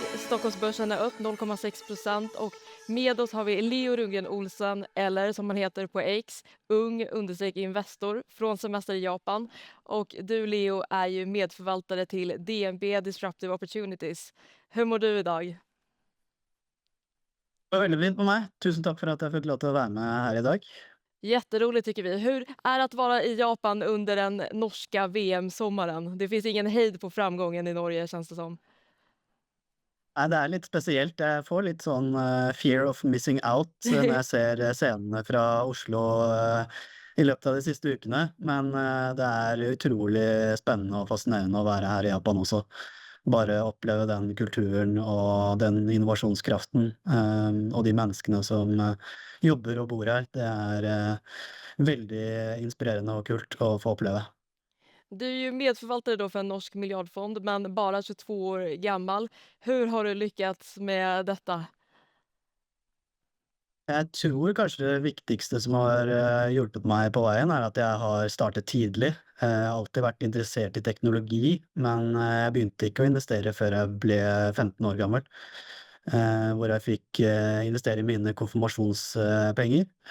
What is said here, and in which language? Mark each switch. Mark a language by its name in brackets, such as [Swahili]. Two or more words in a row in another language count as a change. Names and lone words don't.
[Swedish] Stockholmsbörsen är upp 0,6% och med oss har vi Leo Rundgren Olsen, eller som han heter på X, ung_investor från semester i Japan. Och du Leo är ju medförvaltare till DNB Disruptive Opportunities. Hur mår du idag? [Norwegian] Det var veldig fint med meg. Tusen takk for at jeg fikk lov til å være med her i dag. [Swedish] Jätteroligt tycker vi. Hur är det att vara i Japan under den norska VM-sommaren? Det finns ingen hejd på framgången i Norge, känns det som. [Norwegian] Nei, det er litt spesielt. Jeg får litt sånn [English] fear of missing out [Norwegian] når jeg ser scenene fra Oslo i løpet av de siste ukene. Men det er utrolig spennende og fascinerende å være her i Japan også. Bare oppleve den kulturen og den innovasjonskraften og de menneskene som jobber og bor her. Det er veldig inspirerende og kult å få oppleve. [Swedish] Du är ju medförvaltare då för en norsk miljardfond, men bara 22 år gammal. Hur har du lyckats med detta? [Norwegian] Jeg tror kanskje det viktigste som har hjulpet meg på veien, er at jeg har startet tidlig. Jeg har alltid vært interessert i teknologi, men jeg begynte ikke å investere før jeg ble 15 år gammel. Hvor jeg fikk investere i mine konfirmasjonspenger.